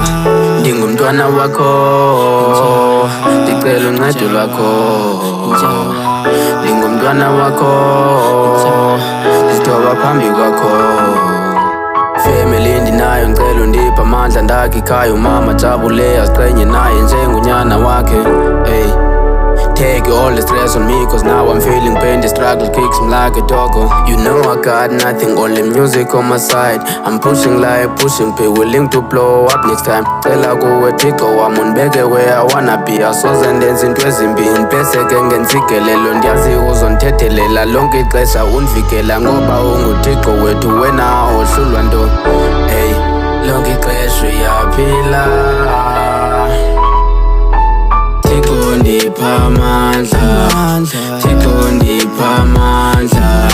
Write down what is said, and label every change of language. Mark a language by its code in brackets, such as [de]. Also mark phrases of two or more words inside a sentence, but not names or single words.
[xh] Ndingumntwana wakho, ndicela uncedo lwakho. Ndingumntwana wakho, ndizithoba phambi kwakho. Family ndinayo ngicela undipha amandla, ndakhe ikhaya umama jabule aziqenye naye njengonyana wakhe. [en] Hey, take all the stress on me cause now I'm feeling pain, the struggle kicks me like a doggo. You know I got nothing, all the music on my side. I'm pushing like pushing, be willing to blow up next time. [xh] Cela kuwe Thixo wami undibeke [en] where I wanna be. [xh] Asoze ndenze into ezimbi ndibheseke ngentsikelelo, ndiyazi uzondithethelela lonke ixesha undivikela ngoba unguThixo wethu, wena awuhlulwa nto. Hey, lonke ixesha uyaphila. Thixo ndipha amandla, Thixo ndipha amandla.